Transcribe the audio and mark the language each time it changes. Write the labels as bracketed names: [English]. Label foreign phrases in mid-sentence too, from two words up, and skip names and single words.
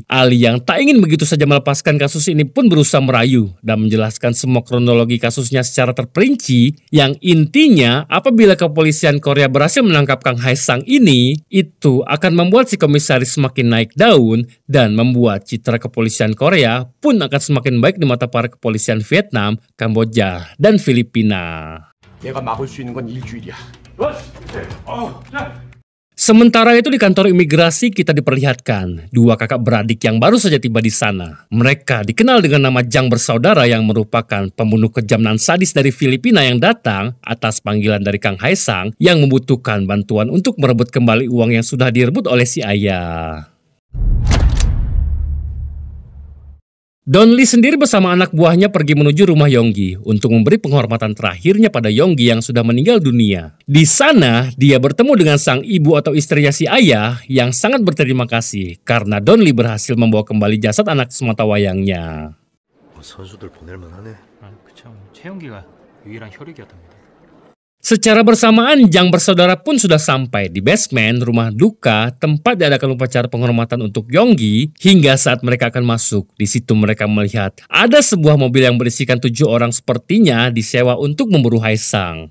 [Indonesian] Ali yang tak ingin begitu saja melepaskan kasus ini pun berusaha merayu dan menjelaskan semua kronologi kasusnya secara terperinci, yang intinya apabila kepolisian Korea berhasil menangkap Kang Haesang ini, itu akan membuat si komisaris semakin naik daun dan membuat citra kepolisian Korea pun akan semakin baik di mata para kepolisian Vietnam, Kamboja, dan Filipina. [Korean] 내가 막을 수 있는 건 일주일이야. [Indonesian] Sementara itu di kantor imigrasi kita diperlihatkan dua kakak beradik yang baru saja tiba di sana. Mereka dikenal dengan nama Jang bersaudara yang merupakan pembunuh kejam dan sadis dari Filipina yang datang atas panggilan dari Kang Haesang yang membutuhkan bantuan untuk merebut kembali uang yang sudah direbut oleh si ayah. Donli sendiri bersama anak buahnya pergi menuju rumah Yonggi untuk memberi penghormatan terakhirnya pada Yonggi yang sudah meninggal dunia. Di sana, dia bertemu dengan sang ibu atau istrinya si ayah yang sangat berterima kasih karena Donli berhasil membawa kembali jasad anak sematawayangnya. [Korean] 선수들 보낼만 하네. 그쵸. 최용기가 유일한 혈육이었답니다. [Indonesian] Secara bersamaan, Jang bersaudara pun sudah sampai di basement rumah duka tempat diadakan upacara penghormatan untuk Yonggi. Hingga saat mereka akan masuk, di situ mereka melihat ada sebuah mobil yang berisikan 7 orang sepertinya disewa untuk memburu Haesang.